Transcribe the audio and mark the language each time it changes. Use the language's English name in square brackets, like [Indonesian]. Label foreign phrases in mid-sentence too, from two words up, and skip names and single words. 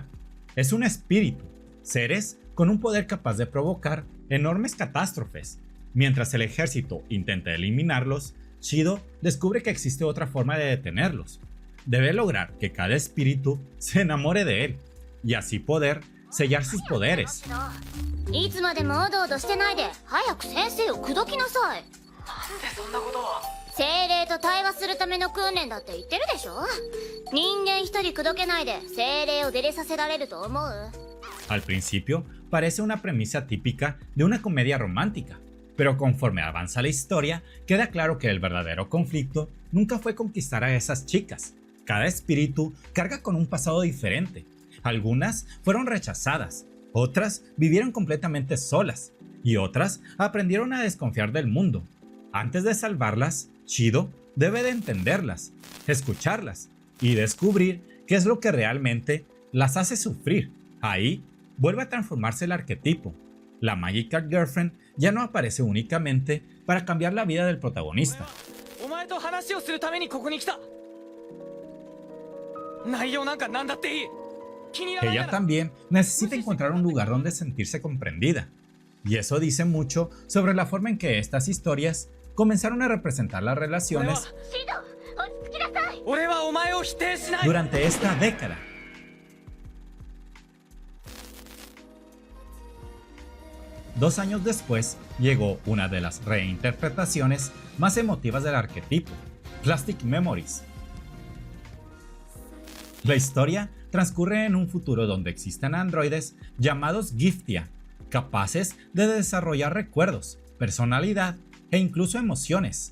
[Spanish] Es un espíritu, seres con un poder capaz de provocar enormes catástrofes. Mientras el ejército intenta eliminarlos, Shido descubre que existe otra forma de detenerlos. Debe lograr que cada espíritu se enamore de él, y así poder sellar sus poderes. [Japanese] いつまでもおどおどしてないで早く先生を口説きなさい。なんでそんなことを。精霊と対話するための訓練だって言ってるでしょ。人間一人口説けないで精霊を出れさせられると思う？ [Spanish] Al principio, parece una premisa típica de una comedia romántica, pero conforme avanza la historia, queda claro que el verdadero conflicto nunca fue conquistar a esas chicas. Cada espíritu carga con un pasado diferente. Algunas fueron rechazadas, otras vivieron completamente solas, y otras aprendieron a desconfiar del mundo. Antes de salvarlas, Shido debe de entenderlas, escucharlas y descubrir qué es lo que realmente las hace sufrir. Ahí vuelve a transformarse el arquetipo. La Magica Girlfriend ya no aparece únicamente para cambiar la vida del protagonista. [Japanese] お前と話をするためにここに来た。内容なんかなんだっていい。気に入らないな [Spanish] Ella ら。 también necesita encontrar un lugar donde sentirse comprendida. Y eso dice mucho sobre la forma en que estas historias comenzaron a representar las relaciones [Japanese] シド落ち着きなさい。俺はお前を否定しない。 [Spanish] durante esta década. Dos años después, llegó una de las reinterpretaciones más emotivas del arquetipo, Plastic Memories. La historia transcurre en un futuro donde existen androides llamados Giftia, capaces de desarrollar recuerdos, personalidad e incluso emociones.